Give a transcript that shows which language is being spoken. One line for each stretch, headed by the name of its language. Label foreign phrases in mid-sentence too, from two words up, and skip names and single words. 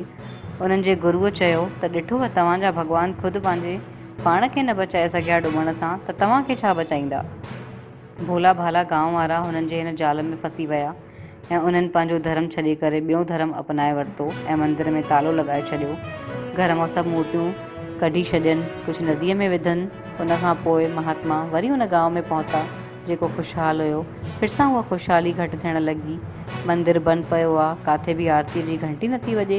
Sindhi: उन्हनि जे गुरुअ चयो त ॾिठो तव्हांजा भगवान ख़ुदि पंहिंजे पाण खे न बचाए सघिया डुबण सां त तव्हांखे छा बचाईंदा। भोला भाला गांव वारा हुननि जे हिन जाल में फंसी विया ऐं उन्हनि पंहिंजो धर्म छॾे करे ॿियो धर्म अपनाए वरितो ऐं मंदिर में तालो लॻाए छॾियो। घर मां सभु मूर्तियूं कढी छॾियनि, कुझु नदीअ में विधनि उन खां पोइ महात्मा वरी उन गांव में पहुता जेको ख़ुशहाल हुयो। फिर सां उहा ख़ुशहाली घटि थियण लॻी। मंदरु बंदि पियो आहे, काथे बि आरती जी घंटी नथी वॼे।